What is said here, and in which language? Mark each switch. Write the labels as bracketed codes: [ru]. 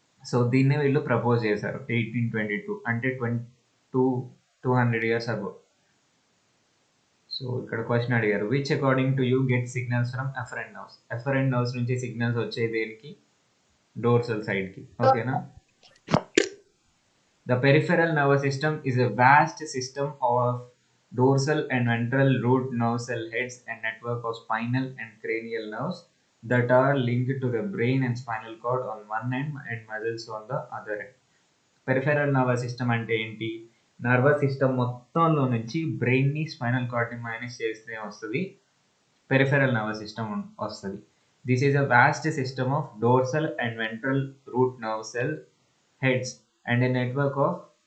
[te] So దీన్నే వీళ్ళు propose చేశారు 1822, అంటే 200 years ago. [en] so [te] ఇక్కడ క్వశ్చన్ అడిగారు, [en] Which according to you get signals from afferent nerves. [te] Efferent nerves నుంచి సిగ్నల్స్ వచ్చే దేనికి, డోర్సల్ సైడ్ కి, ఓకేనా. [en] The peripheral nervous system is a vast system of dorsal and ventral root nerve cell heads and network of spinal and cranial nerves that are linked to the brain and spinal cord on one end and muscles on the other end. [te] Peripheral nervous system అంటే ఏంటి, nervous system మొత్తంలో నుంచి brain ని, spinal cord ని minus చేస్తే వస్తుంది peripheral nervous system వస్తుంది. [en] This is a vast system of dorsal and ventral root nerve cell heads and a network of.